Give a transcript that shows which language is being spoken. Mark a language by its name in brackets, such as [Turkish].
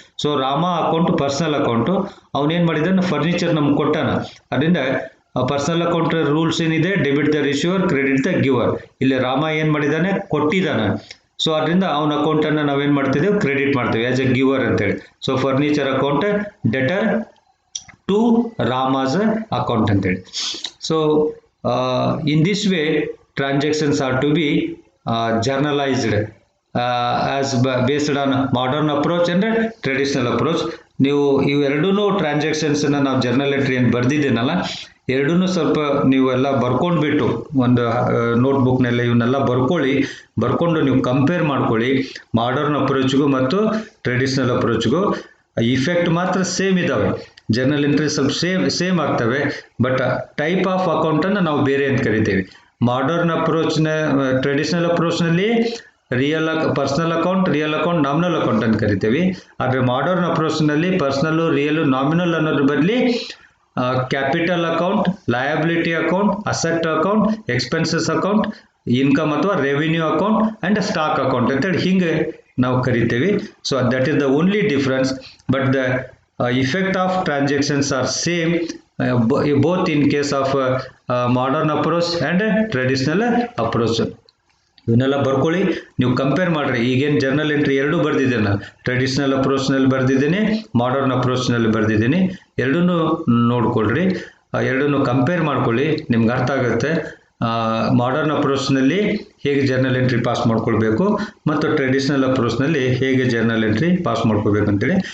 [Kannada] So Rama account personal account, ಅವನೇನು ಮಾಡಿದ್ದಾನೆ, furniture ನಮ್ಗೆ ಕೊಟ್ಟಾನ, ಅದರಿಂದ ಪರ್ಸನಲ್ ಅಕೌಂಟ್ ರೂಲ್ಸ್ ಏನಿದೆ, [English] Debit the receiver, credit the giver. [Kannada] ಇಲ್ಲಿ ರಾಮ ಏನು ಮಾಡಿದ್ದಾನೆ, ಕೊಟ್ಟಿದ್ದಾನೆ. ಸೊ ಅದರಿಂದ ಅವನ ಅಕೌಂಟನ್ನು ನಾವೇನು ಮಾಡ್ತಿದ್ದೇವೆ, ಕ್ರೆಡಿಟ್ ಮಾಡ್ತೀವಿ [English] as a giver [Kannada] ಅಂತೇಳಿ. [English] So furniture account debtor to Rama's account ಅಂತೇಳಿ. So in this way transactions are to be journalized as based on modern approach and traditional approach. [Kannada] ನೀವು ಇವೆರಡೂ ಟ್ರಾನ್ಸಾಕ್ಷನ್ಸನ್ನು ನಾವು ಜರ್ನಲ್ ಎಂಟ್ರಿ ಏನು ಬರೆದಿದ್ದೀನಲ್ಲ, ಎರಡೂ ಸ್ವಲ್ಪ ನೀವೆಲ್ಲ ಬರ್ಕೊಂಡ್ಬಿಟ್ಟು ಒಂದು ನೋಟ್ಬುಕ್ನೆಲ್ಲ ಇವನ್ನೆಲ್ಲ ಬರ್ಕೊಂಡು ನೀವು ಕಂಪೇರ್ ಮಾಡ್ಕೊಳ್ಳಿ ಮಾಡರ್ನ್ ಅಪ್ರೋಚ್ಗೂ ಮತ್ತು ಟ್ರೆಡಿಷ್ನಲ್ ಅಪ್ರೋಚ್ಗೂ. ಇಫೆಕ್ಟ್ ಮಾತ್ರ ಸೇಮ್ ಇದ್ದಾವೆ. ಜರ್ನಲ್ ಎಂಟ್ರಿ ಸ್ವಲ್ಪ ಸೇಮ್ ಆಗ್ತವೆ, [English] but type of [Kannada] ಅಕೌಂಟನ್ನು ನಾವು ಬೇರೆ ಅಂತ ಕರಿತೀವಿ. Modern ಅಪ್ರೋಚ್ನ traditional ಅಪ್ರೋಚ್ನಲ್ಲಿ personal account, real account, nominal account ಅಂತ ಕರಿತೀವಿ. ಆದರೆ ಮಾಡರ್ನ್ ಅಪ್ರೋಚ್ನಲ್ಲಿ ಪರ್ಸನಲ್ಲು, ರಿಯಲ್, ನಾಮಿನಲ್ ಅನ್ನೋದ್ರ ಬದಲಿ capital account, liability account, asset account, expenses account, income ಅಥವಾ revenue account and stock account ಅಂತೇಳಿ ಹಿಂಗೆ ನಾವು ಕರಿತೀವಿ. [English] So that is the only difference, but the effect of transactions are same both in case of modern approach and traditional approach. [Kannada] ಇವನ್ನೆಲ್ಲ ಬರ್ಕೊಳ್ಳಿ, ನೀವು compare ಮಾಡಿರಿ. ಈಗೇನು ಜರ್ನಲ್ ಎಂಟ್ರಿ ಎರಡೂ ಬರೆದಿದ್ದೇನೆ ನಾನು, ಟ್ರೆಡಿಷನಲ್ ಅಪ್ರೋಚ್ನಲ್ಲಿ ಬರೆದಿದ್ದೀನಿ, ಮಾಡರ್ನ್ ಅಪ್ರೋಚ್ನಲ್ಲಿ ಬರೆದಿದ್ದೀನಿ. ಎರಡನ್ನೂ ನೋಡ್ಕೊಳ್ರಿ, ಎರಡನ್ನೂ ಕಂಪೇರ್ ಮಾಡ್ಕೊಳ್ಳಿ, ನಿಮ್ಗೆ ಅರ್ಥ ಆಗುತ್ತೆ. ಮಾಡರ್ನ್ ಅಪ್ರೋಚ್ನಲ್ಲಿ ಹೇಗೆ ಜರ್ನಲ್ ಎಂಟ್ರಿ ಪಾಸ್ ಮಾಡ್ಕೊಳ್ಬೇಕು ಮತ್ತು ಟ್ರೆಡಿಷನಲ್ ಅಪ್ರೋಚ್ನಲ್ಲಿ ಹೇಗೆ ಜರ್ನಲ್ ಎಂಟ್ರಿ ಪಾಸ್ ಮಾಡ್ಕೋಬೇಕು ಅಂತೇಳಿ.